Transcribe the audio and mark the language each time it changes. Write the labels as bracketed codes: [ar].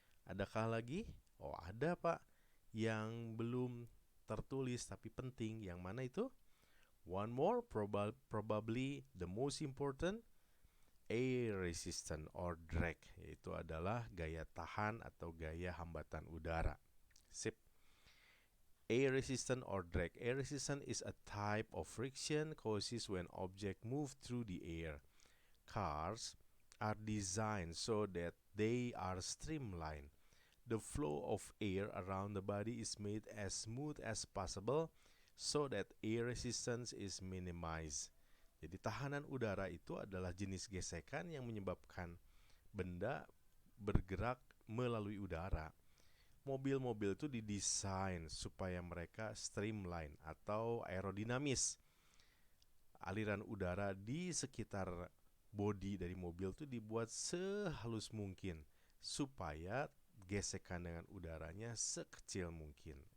[id] Adakah lagi? Oh, ada Pak. Yang belum tertulis tapi penting. Yang mana itu? [en] One more, probably the most important, air resistance or drag. [id] Yaitu adalah gaya tahan atau gaya hambatan udara. [en] Sip. Air resistance or drag. Air resistance is a type of friction causes when objects move through the air. Cars are designed so that they are streamlined. The flow of air around the body is made as smooth as possible so that air resistance is minimized. [id] Jadi tahanan udara itu adalah jenis gesekan yang menyebabkan benda bergerak melalui udara. Mobil-mobil itu didesain supaya mereka streamline atau aerodinamis. Aliran udara di sekitar bodi dari mobil itu dibuat sehalus mungkin supaya gesekan dengan udaranya sekecil mungkin.